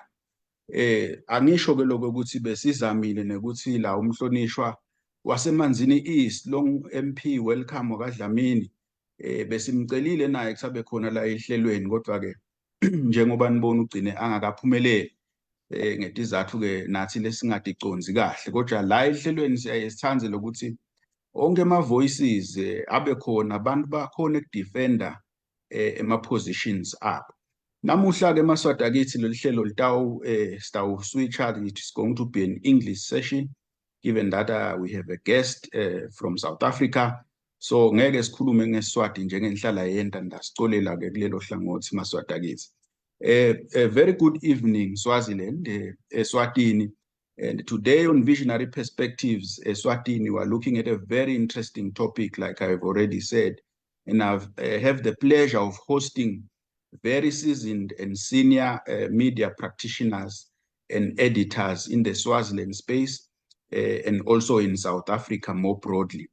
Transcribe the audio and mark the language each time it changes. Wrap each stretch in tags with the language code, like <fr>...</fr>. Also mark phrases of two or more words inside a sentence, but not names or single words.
<ss>Angisho ke lokho ukuthi besizamile nekuthi la umhlonishwa waseManzini East long MP Welcome wakwaDlamini besimcelile naye kusabe khona la ehlelweni, kodwa ke njengoba nibona ugcine angakaphumeleli ngetizathu ke nathi lesingadiconzi kahle, kodwa la ehlelweni siyayesithanze lokuthi onke ama-voices abe khona, abantu bakhona ukudefenda ema-positions abo. Namuhla ke Maswati akithi lolu hlelo sitawuswitcha.</ss> <en>It is going to be an English session given that we have a guest from South Africa, so</en> <ss>ngeke sikhulume ngeSwati njengenhlala yenta ndasicolela ke kulelo hlangothi Maswati akithi.</ss> <en>A very good evening Swaziland, Eswatini, and today on Visionary Perspectives Eswatini we are looking at a very interesting topic, like I've already said, and I have the pleasure of hosting very seasoned and senior media practitioners and editors in the Swaziland space and also in South Africa more broadly.</en>